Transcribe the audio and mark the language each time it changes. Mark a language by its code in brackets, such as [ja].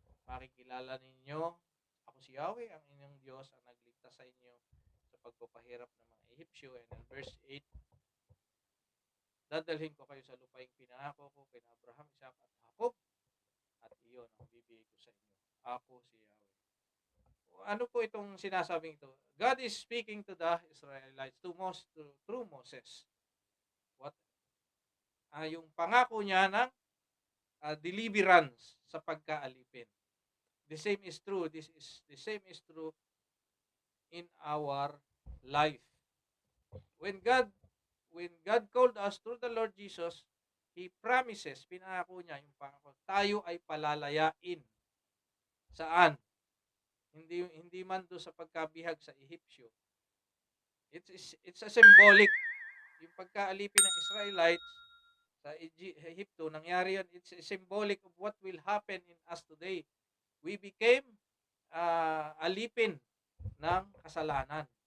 [tl] Makikilala ninyo, ako si Yahweh, ang inyong Diyos, ang nagligtas sa inyo sa pagpapahirap ng mga Ehipsyo. And in verse 8, dadalhin ko kayo sa lupaing pinangako ko kay Abraham, Isaac at Jacob, at iyon ang bibigay ko sa inyo. Ako si Yahweh. Ano po itong sinasabing ito? [en] God is speaking to the Israelites through Moses. What? [tl] Yung pangako niya ng deliverance sa pagkaalipin. [en] The same is true. The same is true in our life. When God called us through the Lord Jesus, He promises, [tl] pinangako niya yung pangako, tayo ay palalayain. Saan? Hindi man do sa pagkabihag sa Ehipsyo. [en] It's a symbolic. [tl] Yung pagkaalipin ng Israelites sa Egypto, nangyari yan. [en] It's a symbolic of what will happen in us today. We became [tl] alipin ng kasalanan.